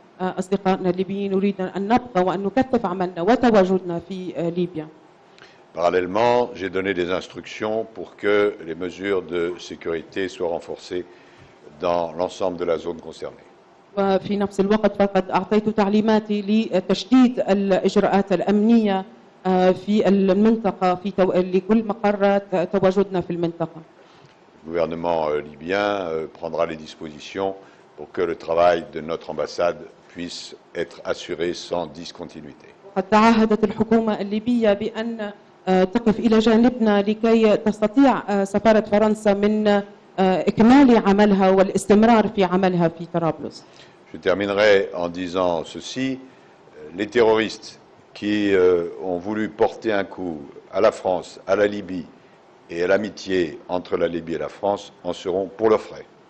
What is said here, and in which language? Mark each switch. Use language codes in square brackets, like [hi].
[ar] أصدقائنا الليبيين نريد أن نبقى وأن نكثف عملنا وتواجدنا في ليبيا. [fr] Parallèlement, j'ai donné des instructions pour que les mesures de sécurité soient renforcées dans l'ensemble de la zone concernée. [ar] وفي نفس الوقت فقد أعطيت تعليماتي لتشديد الإجراءات الأمنية في المنطقة لكل مقرات تواجدنا في المنطقة. [fr] Le gouvernement libyen prendra les dispositions pour que le travail de notre ambassade puisse être assuré sans discontinuité. [ar] قد تعهدت الحكومة الليبية بأن تقف إلى جانبنا لكي تستطيع سفارة فرنسا من إكمال عملها والاستمرار في عملها في طرابلس. [fr] Je terminerai en disant ceci, les terroristes qui ont voulu porter un coup à la France, à la Libye et à l'amitié entre la Libye et la France en seront pour leurs frais.